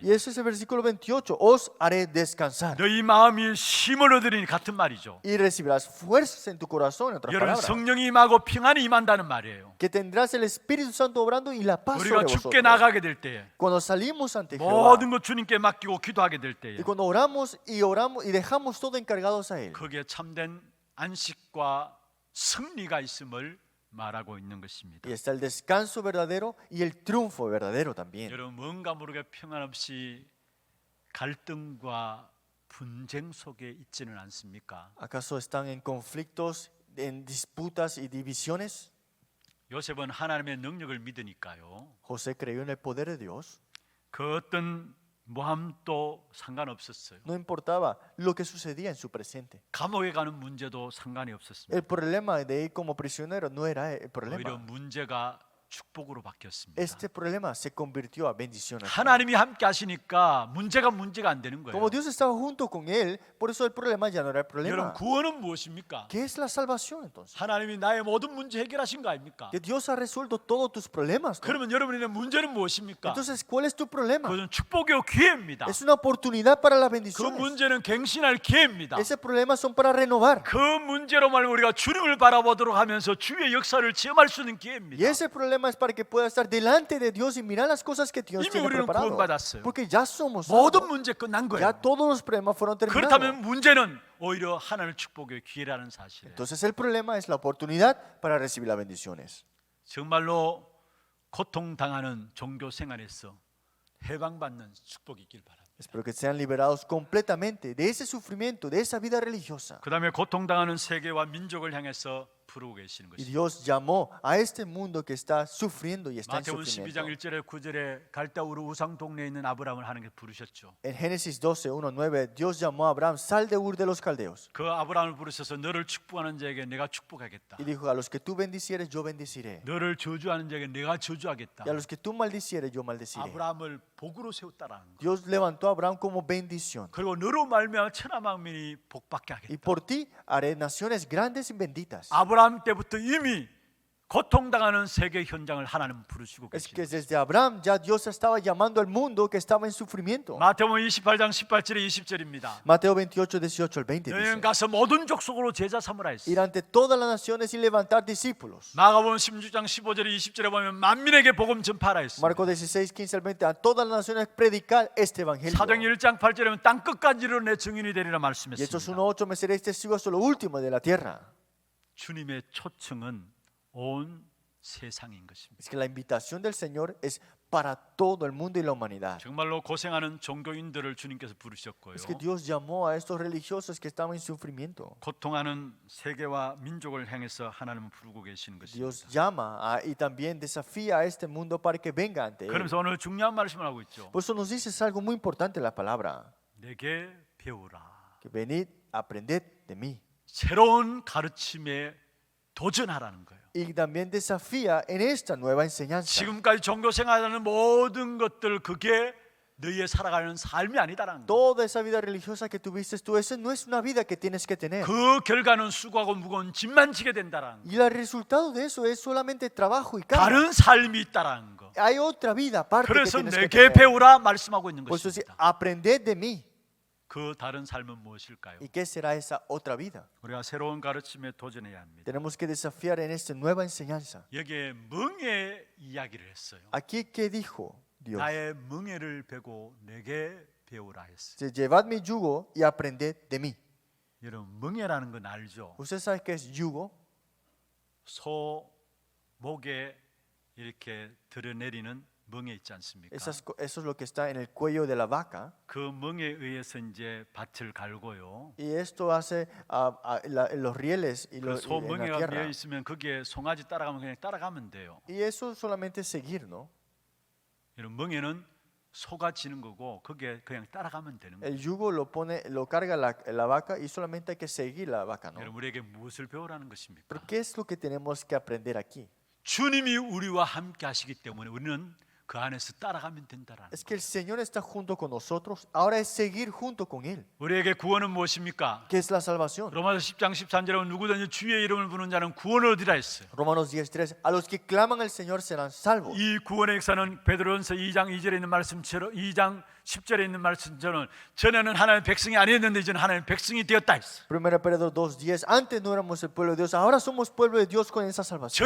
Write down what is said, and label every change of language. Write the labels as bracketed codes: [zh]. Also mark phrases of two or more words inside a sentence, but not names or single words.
[es] Y ese es el versículo 28. Os haré descansar. [ko] 너희 마음이 힘을 얻으리니 같은 말이죠. [es] Y recibirás fuerzas en tu corazón, en otras [ko] 여러분 [es] palabras. [ko] 성령이 임하고 평안이 임한다는 말이에요. [es] Que tendrás el Espíritu Santo obrando y la paz [ko] 우리가 [es] sobre [ko] 죽게 [es] vosotros. [ko] 나가게 될 때에 [es] Cuando salimos ante Jehová [ko] 모든 것 주님께 맡기고 기도하게 될 때에 [es] y cuando oramos y dejamos todo encargados a Él, [ko] 거기에 참된 안식과 승리가 있음을 말하고 있는 것입니다. [es] y está el descanso verdadero y el triunfo verdadero también. [ko] 여러분 뭔가 모르게 평안 없이 갈등과 분쟁 속에 있지는 않습니까? [es] ¿Acaso están en conflictos, en disputas y divisiones? [ko] 요셉은 하나님의 능력을 믿으니까요. [es] José creyó en el poder de Dios. [ko] 그 어떤 모함도 상관없었어요. [es] No importaba lo que sucedía en su presente. [ko] 감옥에 가는 문제도 상관이 없었습니다. [es] El problema de ir como prisionero no era el [ko] 오히려 [es] problema, [ko] 문제가 축복으로 바뀌었습니다. [es] este problema se convirtió a bendición. [ko] 하나님이 함께 하시니까 문제가 안 되는 거예요. [es] Como Dios estaba junto con él, por eso el problema ya no era el [ko] 여러분, [es] problema. [ko] 구원은 무엇입니까? [es] ¿Qué es la salvación entonces? [ko] 하나님이 나의 모든 문제 해결하신 거 아닙니까? [es] Que Dios ha resuelto todos tus problemas, ¿no? [ko] 그러면 여러분의 문제는 무엇입니까? [es] Entonces, ¿cuál es tu problema? [ko] 그것은 축복의 기회입니다. [es] Es una oportunidad para las [ko] 그 [es] bendiciones. [ko] 문제는 갱신할 기회입니다. [es] Ese problema son para renovar. [ko] 그 문제로 말하면 우리가 주님을 바라보도록 하면서 주의 역사를 체험할 수 있는 [es] Y [ko] 기회입니다. [es] ese problema es para que puedas estar delante de Dios y mirar las cosas que Dios [ko] 이미 [es] tiene [ko] 우리는 [es] preparado. [ko] 구원받았어요. [es] Porque ya somos [ko] 모든 [es] salvos. [ko] 문제 끝난 [es] Ya [ko] 거예요. [es] todos los problemas fueron terminados. [ko] 그렇다면 문제는 오히려 하나님의 축복의 기회라는 사실이에요. [es] Entonces el problema es la oportunidad para recibir las bendiciones. [ko] 정말로 고통당하는 종교 생활에서 해방받는 축복이 있길 바랍니다. [es] Espero que sean liberados completamente de ese sufrimiento, de esa vida religiosa. [ko] 그 다음에 고통당하는 세계와 민족을 향해서 부르고 계시는 [es] Y [ko] 것입니다. [es] Dios llamó a este mundo que está sufriendo y está en [ko] 마태복음 12장 [es] sufrimiento. [ko] 1절에 9절에 갈대우르 우상 동네에 있는 아브라함을 하나님께 부르셨죠. [es] En Génesis 12, 1, 9, Dios llamó a Abraham, sal de Ur de los Caldeos. [ko] 그 아브라함을 부르셔서 너를 축복하는 자에게 내가 축복하겠다. [es] Y dijo, a los que tú bendicieres, yo bendiciré. [ko] 너를 저주하는 자에게 내가 저주하겠다. [es] Y a los que tú maldicieres, yo maldeciré. [ko] 아브라함을 복으로 세웠다라는 거. [es] Dios levantó a Abraham como bendición. [ko] 그리고 너로 말미암아 천하 만민이 복받게 [es] Y [ko] 하겠다. [es] por ti haré naciones grandes y benditas. [ko] 아브라함 때부터 이미 고통당하는 세계 현장을 하나님 부르시고 [es] Es que [ko] 계십니다. [es] desde Abraham ya Dios estaba llamando al mundo que estaba en sufrimiento. [ko] 마태복음 28장 18절에 20절입니다. [es] Mateo 28, 18 al 20 [ko] 너희는 [es] dice, [ko] 가서 모든 족속으로 제자 삼으라 했어. [es] ir ante todas las naciones y levantar discípulos. [ko] 마가복음 16장 15절에 20절에 보면 만민에게 복음 전파라 했어. [es] Marcos 16, 15 al 20, a todas las naciones predicar este evangelio. [ko] 사도행 1장 8절에 보면 땅 끝까지로 내 증인이 되리라 [es] Y Hechos [ko] 말씀했습니다. [es] 1:8 me seréis testigos hasta lo último de la tierra. [ko] 주님의 초청은 온 세상인 것입니다. [es] Es que la invitación del Señor es para todo el mundo y la humanidad. [ko] 정말로 고생하는 종교인들을 주님께서 부르셨고요. [es] Es que Dios llamó a estos religiosos que estaban en sufrimiento. [ko] 고통하는 세계와 민족을 향해서 하나님은 부르고 계시는 [es] Dios [ko] 것입니다. [es] llama y también desafía a este mundo para que venga ante Él. [ko] 그러면서 오늘 중요한 말씀을 하고 있죠. [es] Por eso nos dices algo muy importante en la palabra. [ko] 내게 배우라. [es] Que venid, aprended de mí. [ko] 새로운 가르침에 도전하라는 거예요. [es] Y también desafía en esta nueva enseñanza. [ko] 지금까지 종교 생활하는 모든 것들 그게 너희의 살아가는 삶이 아니다라는 거예요. [es] Toda esa vida religiosa que tuviste tú, esa no es una vida que tienes que tener. [ko] 그 결과는 수고하고 무거운 짐만 지게 된다라는 거예요. [es] Y el resultado de eso es solamente trabajo y carga. [ko] 다른 삶이 있다라는 거. [es] Hay otra vida aparte que [ko] 그래서 [es] tienes que [ko] 내게 [es] tener. [ko] 배우라 말씀하고 있는 [es] Por eso dice, [ko] 것입니다. [es] aprended de mí. [ko] 그 다른 삶은 무엇일까요? [es] ¿Y qué será esa otra vida? [ko] 우리가 새로운 가르침에 도전해야 합니다. [es] Tenemos que desafiar en esta nueva enseñanza. [ko] 여기에 멍에 이야기를 했어요. [es] Aquí, ¿qué dijo Dios? [ko] 나의 멍에를 베고 내게 배우라 했어요. [es] Dice, llevad mi yugo y aprended de mí. [ko] 여러분 멍에라는 건 알죠? [es] ¿Usted sabe qué es yugo? [ko] 소 목에 이렇게 드러내리는 멍에 있지 않습니까? [es] Eso es lo que está en el cuello de la vaca. [ko] 그 멍에 의해서 이제 밭을 갈고요. [es] Y esto hace los rieles y [ko] 그 소 [es] en la [ko] 멍에가 [es] tierra. [ko] 비어 있으면 거기에 송아지 따라가면 그냥 따라가면 돼요. [es] Y eso solamente es seguir, ¿no? [ko] 이런 멍에는 소가 지는 거고 거기에 그냥 따라가면 되는 거예요. [es] El yugo lo carga la vaca y solamente hay que seguir la vaca, ¿no? [ko] 여러분 우리에게 무엇을 배우라는 것입니까? [es] Pero ¿qué es lo que tenemos que aprender aquí? [ko] 주님이 우리와 함께 하시기 때문에 우리는 그 안에서 따라가면 된다라는 [es] Es que el Señor está junto con nosotros, ahora es seguir junto con Él. [ko] 우리에게 구원은 무엇입니까? [es] ¿Qué es la salvación? [ko] 로마서 10장 13절에 보면 누구든지 주의 이름을 부르는 자는 구원을 얻으라 했어요. [es] Romanos 10:3, a los que claman al Señor serán salvos. [ko] 이 구원의 역사는 베드로전서 2장 2절에 있는 말씀처럼 2장 10절에 있는 말씀처럼 전에는 하나님의 백성이 아니었는데 이제는 하나님의 백성이 되었다 했어요. [es] 1 Pedro 2:10, antes no éramos el pueblo de Dios, ahora somos pueblo de Dios con esa salvación.